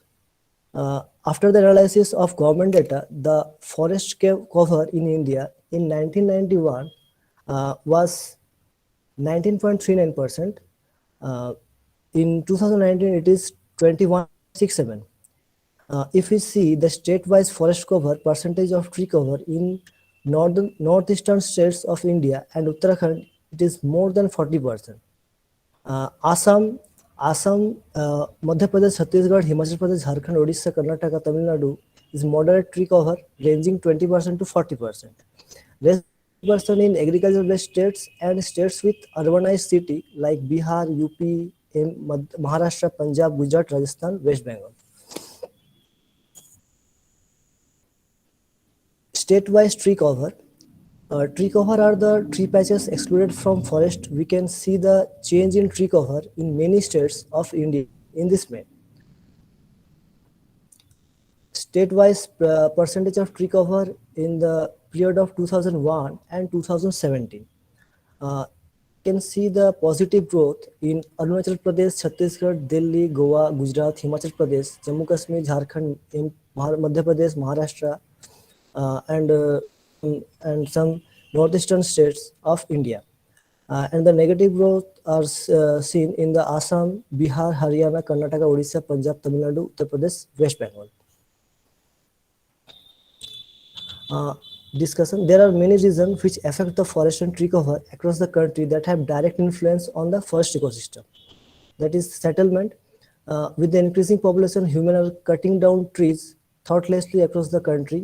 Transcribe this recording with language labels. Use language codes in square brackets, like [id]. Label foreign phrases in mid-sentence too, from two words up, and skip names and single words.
[en] After the analysis of government data, the forest cover in India in 1991 was 19.39%. In 2019, it is 21.67%. If we see the state-wise forest cover percentage of tree cover in northeastern states of India and Uttarakhand, it is more than 40%. Assam, Madhya Pradesh, Chhattisgarh, Himachal Pradesh, Jharkhand, Odisha, Karnataka, Tamil Nadu is moderate tree cover ranging 20% to 40%. Rest percent in agriculture-based states and states with urbanized city like Bihar, UP, Maharashtra, Punjab, Gujarat, Rajasthan, West Bengal. State-wise tree cover. Tree cover are the tree patches excluded from forest. We can see the change in tree cover in many states of India in this map. State-wise percentage of tree cover in the period of 2001 and 2017. You can see the positive growth in Arunachal Pradesh, Chhattisgarh, Delhi, Goa, Gujarat, Himachal Pradesh, Jammu Kashmir, Jharkhand, Madhya Pradesh, Maharashtra, and some northeastern states of India. And the negative growth are seen in the Assam, Bihar, Haryana, Karnataka, Odisha, Punjab, Tamil Nadu, Uttar Pradesh, West Bengal. Discussion. There are many reasons which affect the forest and tree cover across the country that have direct influence on the forest ecosystem. That is settlement. With the increasing population, humans are cutting down trees thoughtlessly across the country.